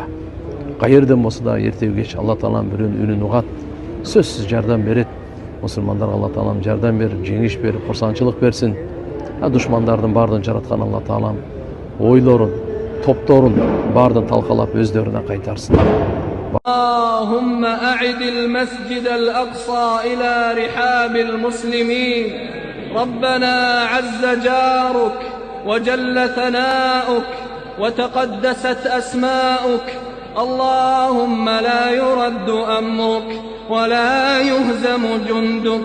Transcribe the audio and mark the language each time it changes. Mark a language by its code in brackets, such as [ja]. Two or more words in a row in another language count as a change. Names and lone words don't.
[ky] Кайерден болсо да эртеги кеч Allah Taala'nын бирөөнүн үнүн угат, сөзсүз жардам берет. Мусулмандарга Allah Taala'm жардам берип, жеңиш берип, курсанчылык берсин. Душмандардын бардын жараткан Allah Taala'm ойлорун, топторун бардын талкалап өздөрүнө кайтарсын. [ar] اللهم أعد المسجد الأقصى إلى رحاب المسلمين. ربنا عز جارك وجل ثناؤك وتقدست أسماؤك. اللهم لا يرد أمرك ولا يهزم جندك.